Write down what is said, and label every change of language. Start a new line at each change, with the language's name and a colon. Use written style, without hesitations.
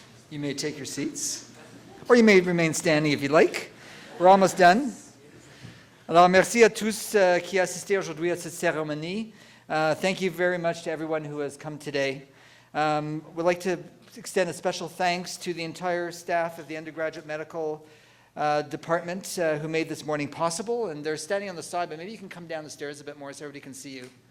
English: You may take your seats, or you may remain standing if you like. We're almost done.
French: Alors, merci à tous qui assisté aujourd'hui à cette cérémonie.
English: Thank you very much to everyone who has come today. We'd like to extend a special thanks to the entire staff of the undergraduate medical department who made this morning possible, and they're standing on the side, but maybe you can come down the stairs a bit more so everybody can see you.